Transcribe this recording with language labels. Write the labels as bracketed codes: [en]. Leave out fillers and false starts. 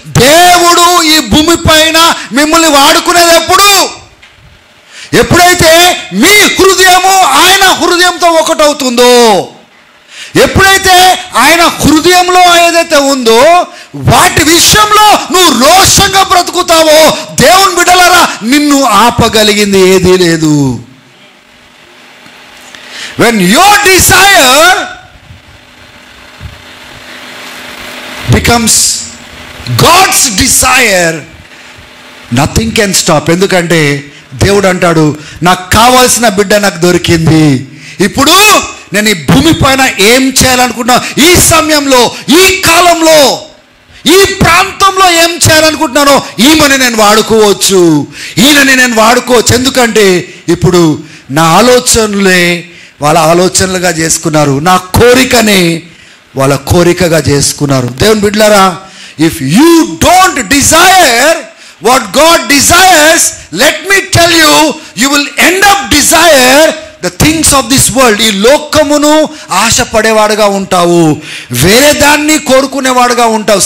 [te] దేవుడు ఈ భూమిపైన మిమ్మల్ని వాడుకునేది ఎప్పుడైతే మీ హృదయము ఆయన హృదయంతో ఒకటవుతుందో, ఎప్పుడైతే ఆయన హృదయంలో ఏదైతే ఉందో వాటి విషయంలో నువ్వు రోషంగా బ్రతుకుతావో, దేవుని బిడ్డలారా, నిన్ను ఆపగలిగింది ఏదీ లేదు. [en] When your desire becomes God's desire, nothing can stop. [te] ఎందుకంటే దేవుడు అంటాడు, నాకు కావాల్సిన బిడ్డ నాకు దొరికింది. ఇప్పుడు నేను ఈ భూమి పైన ఏం చేయాలనుకుంటున్నా, ఈ సమయంలో, ఈ కాలంలో, ఈ ప్రాంతంలో ఏం చేయాలనుకుంటున్నానో ఈమెని నేను వాడుకోవచ్చు, ఈయనని నేను వాడుకోవచ్చు. ఎందుకంటే ఇప్పుడు నా ఆలోచనలే వాళ్ళ ఆలోచనలుగా చేసుకున్నారు, నా కోరికనే వాళ్ళ కోరికగా చేసుకున్నారు. దేవుని బిడ్డలారా, [en] If you don't desire what God desires, let me tell you, you will end up desire the things of this world. [te] ఈ లోకమును ఆశపడేవాడుగా ఉంటావు, వేరే దాన్ని కోరుకునేవాడుగా ఉంటావు.